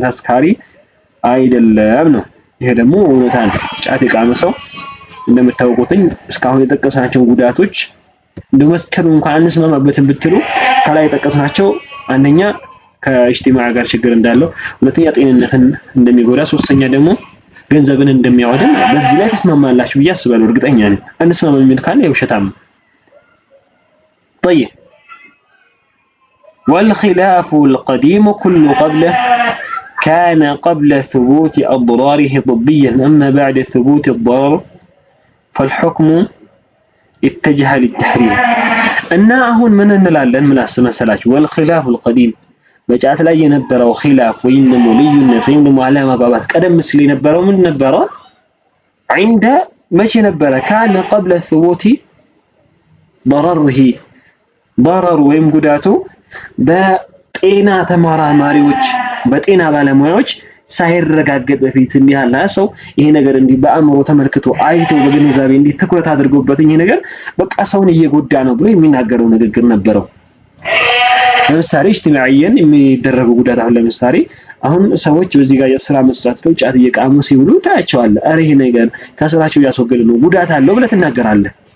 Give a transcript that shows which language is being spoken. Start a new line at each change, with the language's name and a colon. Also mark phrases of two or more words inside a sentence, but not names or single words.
Amharic: አስካሪ አይደለም ነው። ይሄ ደግሞ እውነታ ነው። ጫት የቃመ ሰው እንደምታውቁትኝ እስካሁን የጠቀስናቸው ጉዳቶች እንደመስከሩ እንኳን አንስማማበትም ብትሉ ከላይ የጠቀስናቸው አንደኛ ከእጅቲማዕ ጋር ችግር እንዳለው፣ ሁለተኛ ጤንነትን እንደሚጎዳ፣ ሶስተኛ ደግሞ ገንዘብን እንደሚያወድም በዚህ ላይ ተስማማላችሁ ብዬ አስባለሁ። እርግጠኛ ነኝ። አንስማማም የሚል ካለ የውሸታም ነው።
Arabic: طيب والخلاف القديم كل قبله كان قبل ثبوت أضراره طبيا أما بعد ثبوت الضرر فالحكم اتجه للتحريم
Amharic: እና አሁን ምን እንላለን? ምን አስመሰላችሁ?
Arabic: والخلاف القديم
Amharic: በጫት ላይ የነበረው ኺላፍ ወይም ደግሞ ልዩነት ወይም ደግሞ አለመግባባት ቀደም ሲል የነበረው ምን ነበረ? عند መቼ ነበረ?
Arabic: كان قبل ثبوت ضرره ضرر
Amharic: ወይም ጉዳቱ በጤና ተመራማሪዎች በጤና ባለሙያዎች ሳይረጋገጥ በፊት እንዲህ ያለ ሰው ይሄ ነገር እንዲህ በአእምሮ ተመልክቶ አይቶ በግንዛቤ እንዲህ ትኩረት አድርጎበት ይሄ ነገር በቃ ሰውን እየጎዳ ነው ብሎ የሚናገረው ንግግር ነበረው። ለምሳሌ እጅቲማዕየን የሚደረጉ ጉዳት አሁን ለምሳሌ አሁን ሰዎች በዚህ ጋር የስራ መስራት ነው ጫት እየቃሙ ሲውሉ ታያቸዋለህ። አረ ይሄ ነገር ከስራቸው እያስወገደ ነው ጉዳት አለው ብለህ ትናገራለህ።